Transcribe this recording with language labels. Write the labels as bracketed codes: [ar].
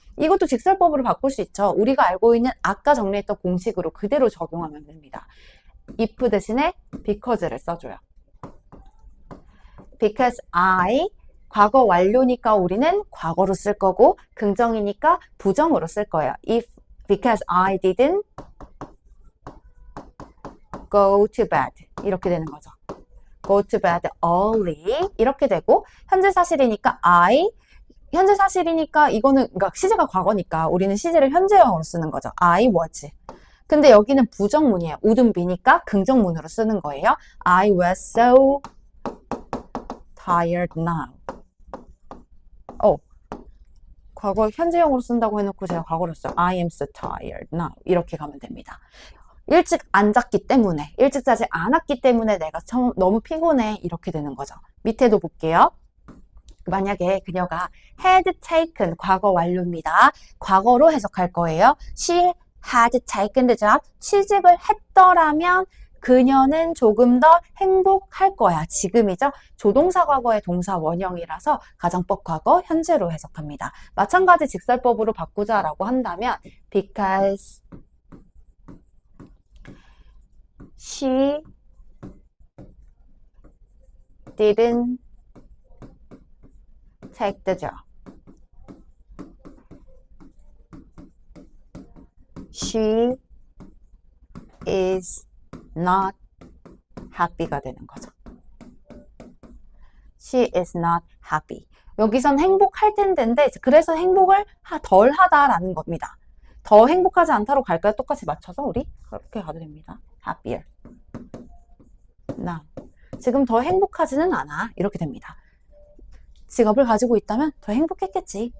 [ko] 이것도 직설법으로 바꿀 수 있죠. 우리가 알고 있는 아까 정리했던 공식으로 그대로 적용하면 됩니다. if 대신에 because를 써줘요. Because I 과거 완료니까 우리는 과거로 쓸 거고 긍정이니까 부정으로 쓸 거예요. [en] Because I didn't go to bed 이렇게 되는 거죠. [ko] Go to bed early 이렇게 되고 현재 사실이니까 현재 사실이니까 이거는 그러니까 시제가 과거니까 우리는 시제를 현재형으로 쓰는 거죠. [en] I was. [ko] 근데 여기는 부정문이에요. wouldn't be 니까 긍정문으로 쓰는 거예요. [en] I was so tired now. [ko] 과거 현재형으로 쓴다고 해놓고 제가 과거로 써요. [en] I am so tired now. 이렇게 가면 됩니다. [ko] 일찍 안 잤기 때문에, 일찍 자지 않았기 때문에 내가 너무 피곤해. 이렇게 되는 거죠. 밑에도 볼게요. 만약에 그녀가 had taken 과거 완료입니다. [en] 과거로 해석할 거예요. She had taken the job. [ko] 취직을 했더라면 그녀는 조금 더 행복할 거야. 지금이죠. 조동사 과거의 동사 원형이라서 가정법 과거 현재로 해석합니다. [en] 마찬가지 직설법으로 바꾸자라고 한다면 because she didn't take the job. She is not happy가 되는 거죠. She is not happy. [ko] 여기선 행복할 텐데인데 그래서 행복을 덜 하다라는 겁니다. 더 행복하지 않다로 갈까요? 똑같이 맞춰서 우리 그렇게 가도 됩니다. [en] happier. [ko] 나 지금 더 행복하지는 않아. 이렇게 됩니다. 직업을 가지고 있다면 더 행복했겠지.